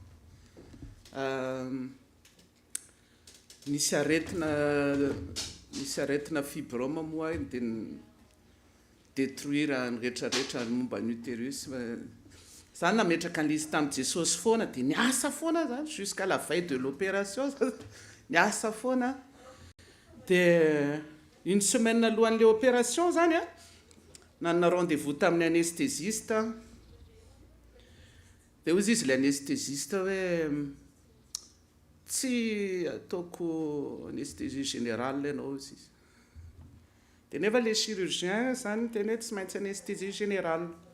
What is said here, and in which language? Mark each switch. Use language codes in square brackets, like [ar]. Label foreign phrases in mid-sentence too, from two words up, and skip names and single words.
[mg] Nisy aretina fibrome moa dia détruire ny rehetrarehetra momba ny utérus. Zany nametraka an'izy tamin'i Jesosy foana dia niasa foana zany [fr] jusqu'à la veille de l'opération. [mg] Niasa foana. Dia [fr] une semaine [mg] alohan'ilay opération zany a, nanana rendez-vous tamin'ny anesthésiste. Dia hozy izy ilay anesthésiste hoe tsy ataoko [fr] anesthésie générale [mg] ianao izy. Dia nefa ilay chirurgien zany tena hoe tsy maintsy [fr] anesthésie générale.